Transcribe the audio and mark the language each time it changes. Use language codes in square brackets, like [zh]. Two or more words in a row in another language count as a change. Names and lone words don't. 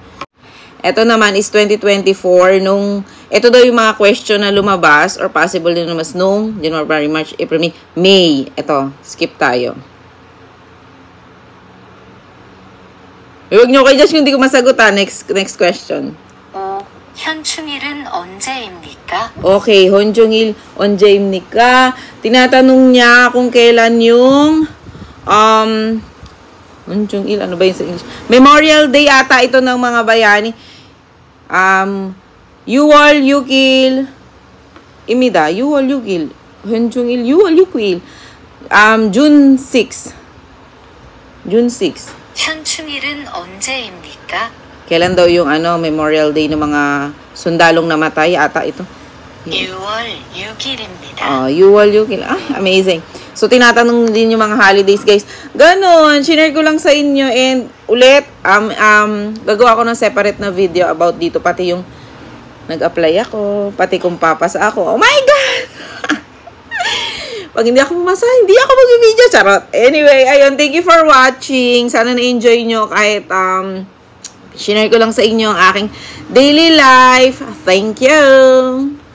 [tl] Ito naman is 2024. Ito daw yung mga question na lumabas or possible din lumabas nung January, March, April, May. Ito, skip tayo. Huwag nyo kayo just kung hindi ko masagot ha. Next question. [ko] 현충일은 언제입니까? Okay, Honjongil, 언제입니까? [tl] Tinatanong niya kung kailan yung Honjongil, ano ba yun sa English? Memorial Day ata ito ng mga bayani. [ko] 유월 육일 입니다, 유월 육일 현충일, 유월 육일 [tl] June 6. June 6. [ko] 현충일은 언제입니까? [tl] Kailan daw yung Memorial Day ng mga sundalong namatay ata ito? [ko] 6월 6일입니다. 유월 육일. Amazing. [tl] So, tinatanong din yung mga holidays, guys. Ganon. Shinare ko lang sa inyo. And, ulit, gagawa ko ng separate na video about dito. Pati yung nag-apply ako. Pati kung papasa ako. [en] Oh my God! [tl] Pag hindi ako pumasa, hindi ako mag-video. Charot. Anyway, ayun. [en] Thank you for watching. [tl] Sana na-enjoy nyo kahit, shinare ko lang sa inyo ang aking daily life. [en] Thank you!